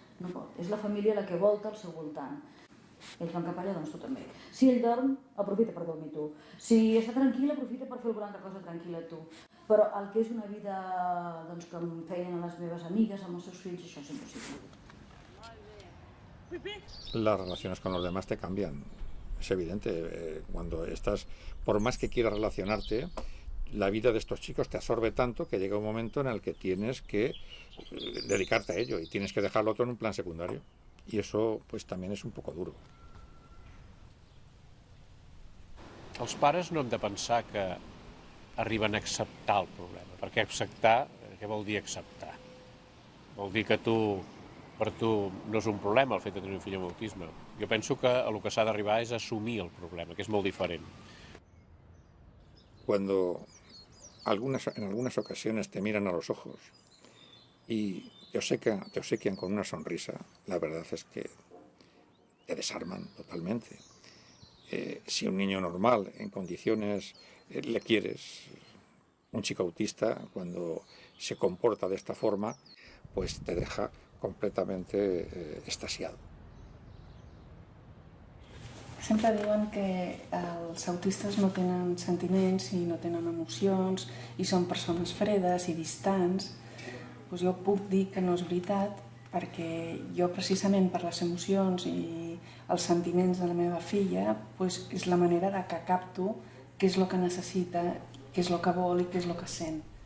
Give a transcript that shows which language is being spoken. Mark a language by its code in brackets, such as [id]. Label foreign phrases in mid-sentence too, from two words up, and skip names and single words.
[ca] És la família la que volta al seu voltant. Ells van cap allà, doncs tu també. Si ell dorm, aprofita per dormir tu. Si està tranquil, aprofita per fer alguna altra cosa tranquil·la tu. Però el que és una vida que em feien les meves amigues, amb els seus fills, això és impossible. [es] Las relaciones con los demás te cambian. Es evidente, cuando estás, por más que quieras relacionarte, la vida de estos chicos te absorbe tanto que llega un momento en el que tienes que dedicarte a ello y tienes que dejarlo todo en un plan secundario. Y eso pues también és un poco duro. [ca] Els pares no hem de pensar que arriben a acceptar el problema, perquè acceptar, què vol dir acceptar? Vol dir que per tu no és un problema el fet de tenir un fill amb autisme. Jo penso que el que s'ha d'arribar és assumir el problema, que és molt diferent. [es] Cuando en algunas ocasiones te miran a los ojos y te obsequian con una sonrisa, la verdad es que te desarman totalmente. Si un niño normal, en condiciones, le quieres, un chico autista, cuando se comporta de esta forma, pues te deja completamente extasiado. [ca] Sempre diuen que els autistes no tenen sentiments i no tenen emocions i són persones fredes i distants. Doncs jo puc dir que no és veritat, perquè jo precisament per les emocions i els sentiments de la meva filla és la manera que capto què és el que necessita, què és el que vol i què és el que sent.